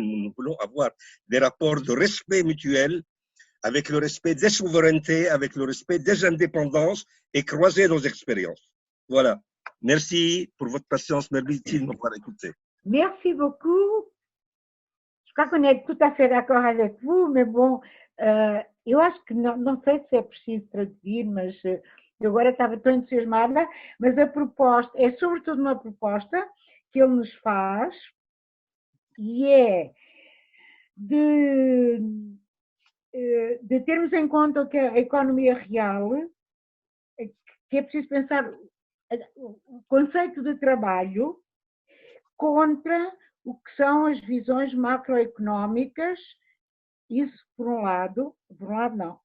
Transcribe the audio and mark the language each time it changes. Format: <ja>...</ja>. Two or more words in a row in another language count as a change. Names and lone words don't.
<fr>Nous voulons avoir des rapports de respect mutuel, avec le respect des souverainetés, avec le respect des indépendances et croiser nos expériences. Voilà. Merci pour votre patience. Merci de m'avoir écouté. Merci beaucoup. Je crois qu'on est tout à fait d'accord avec vous, mais</fr> <pt>bom, eu acho que não sei se é preciso traduzir, mas eu agora estava tão entusiasmada, mas a proposta é sobretudo uma proposta que ele nos faz e é de termos em conta que a economia real, que é preciso pensar o conceito de trabalho contra o que são as visões macroeconómicas, isso por um lado não.</pt>